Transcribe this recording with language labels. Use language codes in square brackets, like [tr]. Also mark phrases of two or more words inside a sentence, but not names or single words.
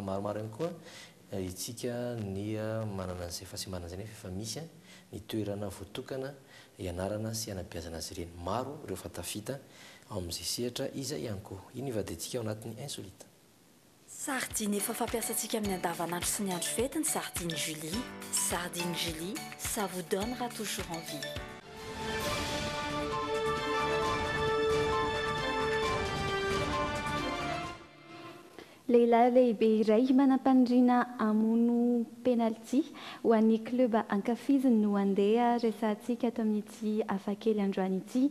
[mg] Maromaro ihany koa itsika ny manana an'izay fahasembanana zay nefa efa misy ny toerana voatokana ianarana sy anabeazana azy ireny. Maro ireo fatafita ao amin'izay sehatra izay ihany koa. Iny ivadintsika ao anatin'ny insolite. Sardine efa fampiasantsika amin'ny andavanandro sy ny andro fety ny sardine Julie. [fr] Sardine Julie, ça vous donnera toujours envie. [mg] Lehilahy lehibe iray manam-pandriana hamono penalty ho an'ny club ankafiziny no andeha resantsika ato amin'ity hafakely androany ity.